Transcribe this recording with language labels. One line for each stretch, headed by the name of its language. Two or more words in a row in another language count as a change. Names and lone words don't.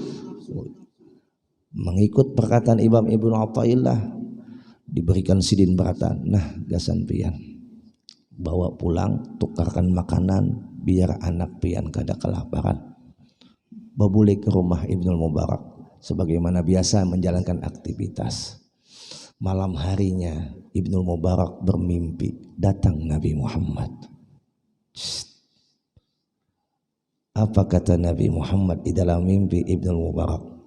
Banjar: Mengikut perkataan Imam Ibnu Athaillah, diberikan sidin beratan, nah gasan pian bawa pulang, tukarkan makanan biar anak pian kada kelaparan. Babule ke rumah Ibnul Mubarak sebagaimana biasa menjalankan aktivitas.
Indonesian: Malam harinya Ibnul Mubarak bermimpi datang Nabi Muhammad. Apa kata Nabi Muhammad di dalam mimpi Ibnul Mubarak?